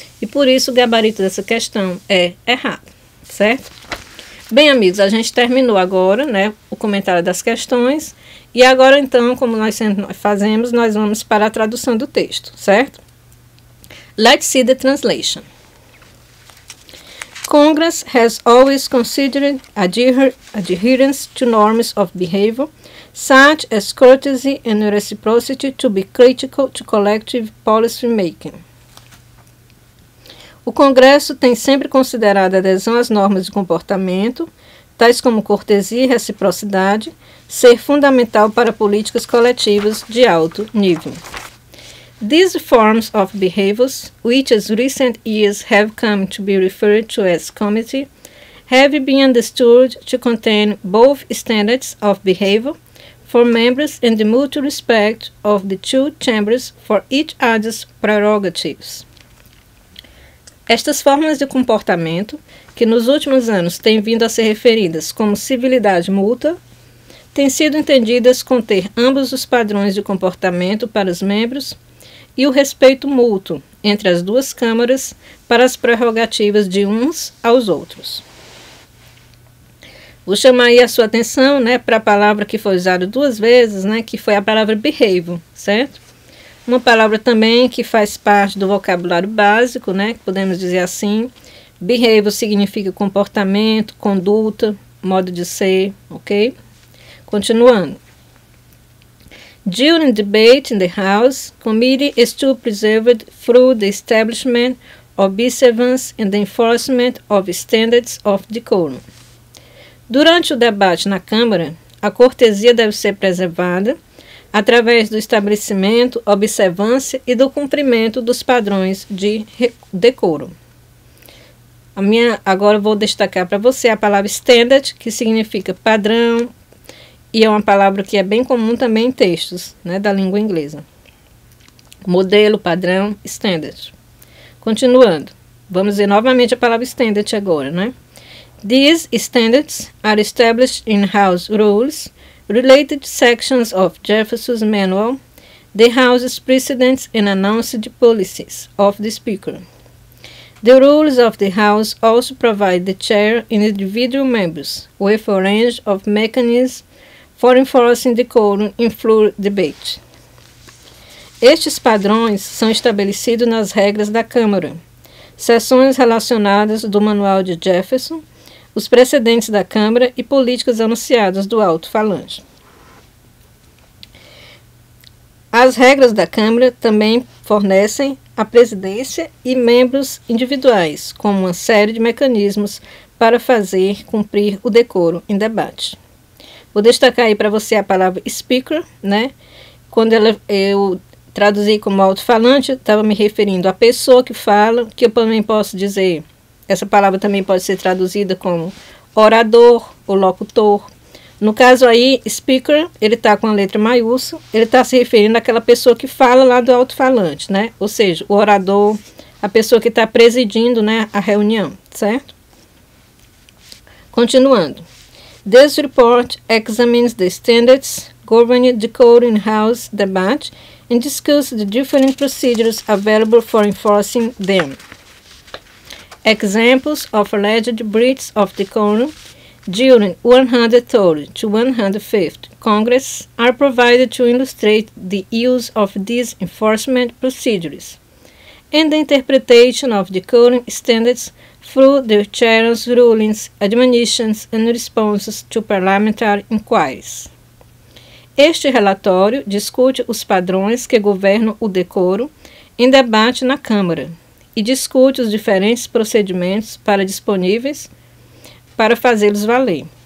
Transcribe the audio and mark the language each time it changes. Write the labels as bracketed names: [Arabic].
[Portuguese] E por isso o gabarito dessa questão é errado, certo? Bem, amigos, a gente terminou agora, né, o comentário das questões. E agora, então, como nós sempre fazemos, nós vamos para a tradução do texto, certo? [English] Let's see the translation. Congress has always considered adherence to norms of behavior, such as courtesy and reciprocity, to be critical to collective policy making. [Portuguese] O Congresso tem sempre considerado a adesão às normas de comportamento, tais como cortesia e reciprocidade, ser fundamental para políticas coletivas de alto nível. [English] These forms of behaviors, which as recent years have come to be referred to as comity, have been understood to contain both standards of behavior for members and the mutual respect of the two chambers for each other's prerogatives. [Portuguese] Estas formas de comportamento, que nos últimos anos têm vindo a ser referidas como civilidade mútua, têm sido entendidas conter ambos os padrões de comportamento para os membros e o respeito mútuo entre as duas câmaras para as prerrogativas de uns aos outros. Vou chamar aí a sua atenção, para a palavra que foi usada 2 vezes, que foi a palavra behavior, certo? Uma palavra também que faz parte do vocabulário básico, que podemos dizer assim. Behavior significa comportamento, conduta, modo de ser, ok? Continuando. [English] During debate in the House, committee is to be preserved through the establishment, observance and the enforcement of standards of decorum. [Portuguese] Durante o debate na Câmara, a cortesia deve ser preservada através do estabelecimento, observância e do cumprimento dos padrões de decoro. Agora eu vou destacar para você a palavra standard, que significa padrão, e é uma palavra que é bem comum também em textos, da língua inglesa. Modelo, padrão, standard. Continuando, vamos ver novamente a palavra standard agora, [English] These standards are established in House rules, related sections of Jefferson's Manual, the House's precedents and announced policies of the Speaker. The rules of the House also provide the chair and individual members with a range of mechanisms for enforcing decorum in floor debate. [Portuguese] Estes padrões são estabelecidos nas regras da Câmara, seções relacionadas do Manual de Jefferson, os precedentes da Câmara e políticas anunciadas do alto-falante. As regras da Câmara também fornecem à presidência e membros individuais, como uma série de mecanismos para fazer cumprir o decoro em debate. Vou destacar aí para você a palavra speaker, Quando eu traduzi como alto-falante, estava me referindo à pessoa que fala, que eu também posso dizer. Essa palavra também pode ser traduzida como orador ou locutor. No caso aí, speaker, ele está com a letra maiúscula, ele está se referindo àquela pessoa que fala lá do alto-falante, Ou seja, o orador, a pessoa que está presidindo, a reunião, certo? Continuando. [English] This report examines the standards governing decorum in House debate and discusses the different procedures available for enforcing them. Examples of alleged breaches of decorum during 130 to 150 Congress are provided to illustrate the use of these enforcement procedures and the interpretation of decorum standards through the chair's rulings, admonitions and responses to parliamentary inquiries. [Portuguese] Este relatório discute os padrões que governam o decoro em debate na Câmara e discute os diferentes procedimentos disponíveis para fazê-los valer.